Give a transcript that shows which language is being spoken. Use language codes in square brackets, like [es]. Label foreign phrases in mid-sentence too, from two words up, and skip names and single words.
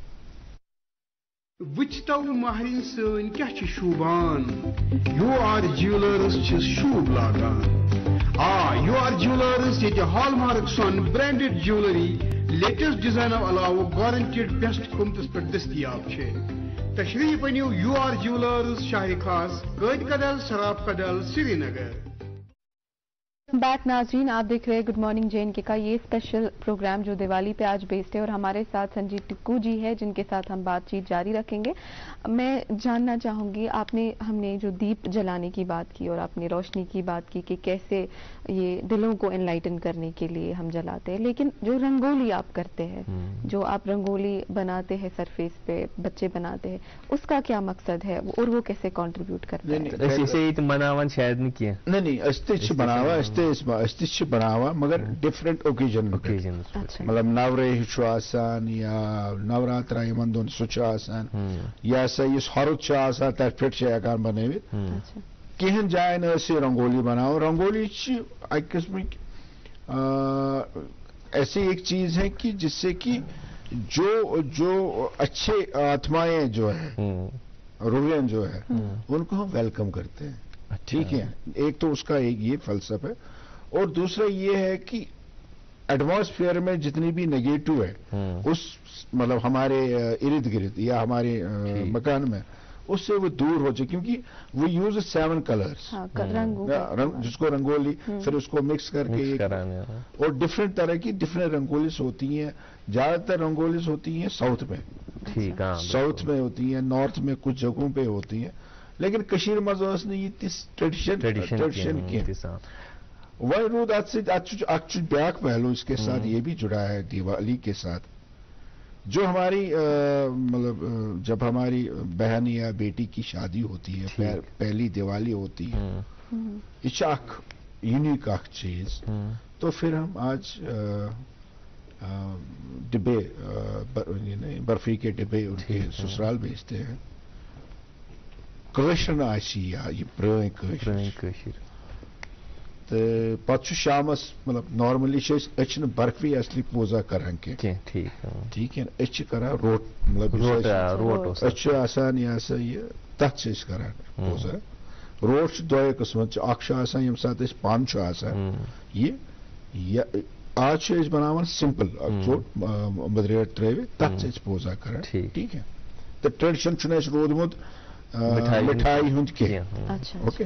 [ks] وٕچھتو مہرِنۍ سٲنۍ کیٛاہ چھِ شوٗبان, یوٗ آر جیولرس چھِ شوٗب لاگان. یوٗ آر جیولرس ییٚتہِ ہال مارک سۄن [en] branded jewellery latest designs [ks] علاوٕ [en] guaranteed best [ks] قۭمتس پٮ۪ٹھ دٔستیاب چھے. تشریف أنِو یوٗ آر جیولرس شاہِ خاص قٲدۍ کدل سراب کدل سری نگر. [ur] بیک ناظرین, آپ دیکھ رہے ہیں گڈ مارننگ جے اینڈ کے کا یہ اسپیشل پروگرام جو دیوالی پہ آج بیسڈ ہے, اور ہمارے ساتھ سنجی ٹکو جی ہے جن کے ساتھ ہم بات چیت جاری رکھیں گے. میں جاننا چاہوں گی, ہم نے جو دیپ جلانے کی بات کی اور آپ نے روشنی کی بات کی کہ کیسے یہ دلوں کو انلائٹن کرنے کے لیے ہم جلاتے ہیں, لیکن جو رنگولی آپ کرتے ہیں, جو آپ رنگولی بناتے ہیں سرفیس پہ, بچے بناتے ہیں, اس کا کیا مقصد ہے اور وہ کیسے کنٹریبیوٹ کرتے ہیں؟ [ks] مناوان شاید نہٕ کینٛہہ, أسۍ تہِ چھِ بناوان مگر [en] different occasion [ks] مطلب نورے چھُ آسان یا نوراترا یِمن دۄن سُہ چھُ آسان, یا سا یُس ہرُد چھُ آسان تتھ پٮ۪ٹھ چھِ ہٮ۪کان بنٲوِتھ. کینٛہن جاین ٲسۍ یہِ رنگولی بناوان. رنگولی چھِ اکہِ قٕسمٕکۍ [ur] ایسی ایک چیز ہے کہ جس سے کہ جو اچھے آتمائیں جو ہے, روحیں جو ہے, ان کو ہم ویلکم کرتے ہیں. ٹھیک ہے, ایک تو اس کا ایک یہ فلسفہ ہے, اور دوسرا یہ ہے کہ ایٹماسفیئر میں جتنی بھی نگیٹو ہے اس مطلب ہمارے ارد گرد یا ہمارے مکان میں, اس سے وہ دور ہو جائے. کیونکہ وہ [en] use 7 colours, [ur] جس کو رنگولی پھر اس کو مکس کر کے, اور ڈفرینٹ طرح کی ڈفرینٹ رنگولیز ہوتی ہیں. زیادہ تر رنگولیز ہوتی ہیں ساؤتھ میں, ساؤتھ میں ہوتی ہیں, نارتھ میں کچھ جگہوں پہ ہوتی ہیں, لیکن [ks] کشیر مز ٲس نہٕ یہِ ٹریڈیشن کینٛہہ. وۄنۍ روٗد اتھ سۭتۍ اکھ چھُ بیاکھ پہلو [ur] اس کے ساتھ یہ بھی جڑا ہے دیوالی کے ساتھ, جو ہماری مطلب جب ہماری بہن یا بیٹی کی شادی ہوتی ہے, پہلی دیوالی ہوتی ہے, [ks] یہ چھِ اکھ یونیک اکھ چیز. [ur] تو پھر ہم آج ڈبے برفی کے ڈبے ان کے سسرال بھیجتے ہیں. [ks] کٲشرٮ۪ن آسہِ یا یہِ پرٛٲنۍ کٲشِر, تہٕ پتہٕ چھُ شامس مطلب نارملی چھِ أسۍ چھِنہٕ برفی اصلی پوٗزا کران کینٛہہ, ٹھیٖک ہے, أسۍ چھِ کران روٹ, مطلب أسۍ چھِ آسان یہِ ہسا یہِ تتھ چھِ أسۍ کران پوٗزا, روٹ دۄیو قٕسمن اکھ چھُ آسان ییٚمہِ ساتہٕ أسۍ پن چھُ آسان یہِ آز چھِ أسۍ بناوان سمپل ژوٚٹ مٔدریر ترٲوِتھ تتھ چھِ أسۍ پوزا کران ٹھیک ہے تہٕ ٹریڈشن چھُنہٕ اَسہِ روٗدمُت مِٹھایہِ ہُنٛد کینٛہہ اوکے